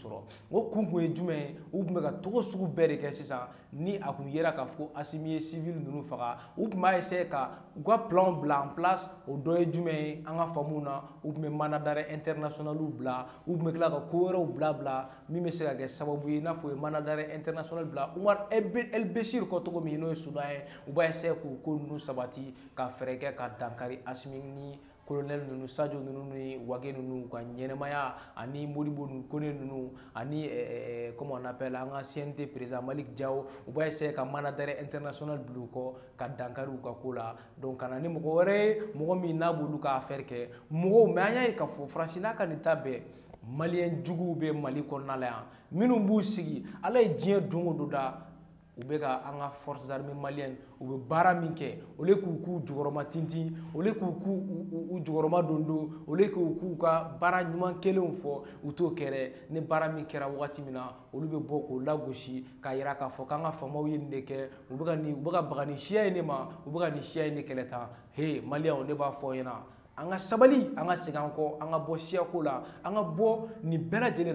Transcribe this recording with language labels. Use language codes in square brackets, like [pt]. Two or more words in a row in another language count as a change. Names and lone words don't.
[bm] o kun kun ye jumɛn u tun bɛ ka togo sugu bɛɛ de kɛ sisan ni a kun yera k'a fɔ Asimi ye civil ninnu faga u tun b'a essayer ka u ka plan bila [fr] en place [bm] o dɔ ye jumɛn ye an ka faamuw na u tun bɛ [fr] mandat d'arrêt international [bm] bila u tun bɛ tila ka ko wɛrɛw bila min bɛ se ka kɛ sababu ye i n'a fɔ u ye [fr] mandat d'arrêt international [bm] bila Umar El Bashir kɔ cogo min n'o ye Sudan ye u b'a essayer k'u ko ninnu sabati ka fɛɛrɛ kɛ ka dankari Asimi ni colonel ninnu Sadio ninnu ni Wage ninnu ka ɲɛnɛmaya ani Modibo Kone ninnu ani [fr] comment on appelle [bm] an ka CNT président Malik Diaw u b'a essayer ka [fr] mandat d'arrêt international [bm] bila u kɔ ka dankari u ka ko la donc ka na ni mɔgɔ wɛrɛ ye mɔgɔ min n'a b'olu ka affaire kɛ mɔgɔw mais an y'a ye k'a fɔ Faransi n'a ka nin ta bɛɛ maliyɛn juguw bɛ Mali kɔnɔna la yan minnu b'u sigi Ala ye diɲɛ don o don da u bɛ ka an ka [fr] forces armées maliennes [bm] u bɛ baara min kɛ [fr] au lieu [bm] k'u k'u jukɔrɔma tintin [fr] au lieu [bm] k'u k'u jukɔrɔma don [fr] au lieu [bm] k'u ka baara ɲuman kelenw fɔ u t'o kɛ dɛ ni baara min kɛra wagati min na olu bɛ bɔ k'o lagosi k'a yira k'a fɔ k'an ka faamaw ye nin de kɛ u bɛ ka baga nin siya in de ma u bɛ ka nin siya in de kɛlɛ tan he maliyɛnw ne b'a fɔ ɲɛna an ka sabali an ka segin an kɔ an ka bɔ siyako la an ka bɔ nin bɛɛ lajɛlen